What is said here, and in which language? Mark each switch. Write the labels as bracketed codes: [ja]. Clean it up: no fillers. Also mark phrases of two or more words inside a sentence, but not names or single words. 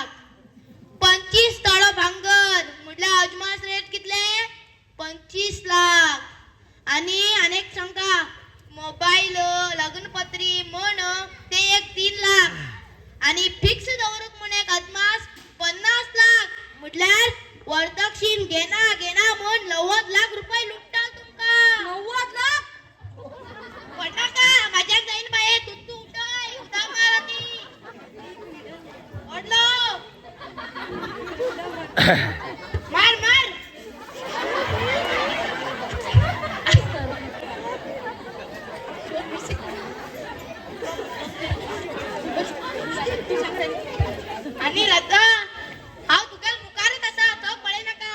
[kok] 25 तळो भांगर म्हटल्यार अजमास रेट कितले 25 लाख. आणि अनेक सांगता मोबाईल लग्नपत्री म्हण ते एक 3 लाख. आणि फिक्स दवरूक म्हण एक अदमास 50 लाख. म्हटल्यार वरदक्षिण घेना म्हण 90 लाख रुपये लुटता तुमका. 90 लाख. पडला का माझ्याक जाईन बाये. तू उठाय उदा मारती ओढलो. मार आणि रद्दा हा तुगेल मुकारत असा तो पळे नका.